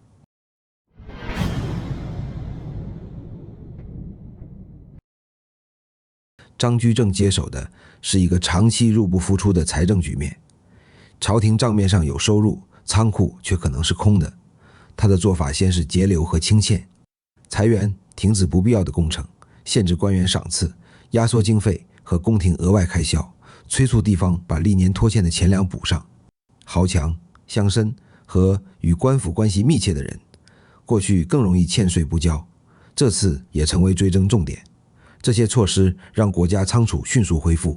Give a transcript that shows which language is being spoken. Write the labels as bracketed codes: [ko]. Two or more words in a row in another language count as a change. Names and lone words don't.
[zh] 張居正接手的是一個長期入不敷出的財政局面，朝廷賬面上有收入，倉庫卻可能是空的。他的做法先是節流和清欠，裁員，停止不必要的工程，限制官員賞賜，壓縮經費和宮廷額外開銷，催促地方把歷年拖欠的錢糧補上。豪強、鄉紳和與官府關係密切的人，過去更容易欠稅不交，這次也成為追徵重點。這些措施讓國家倉儲迅速恢復。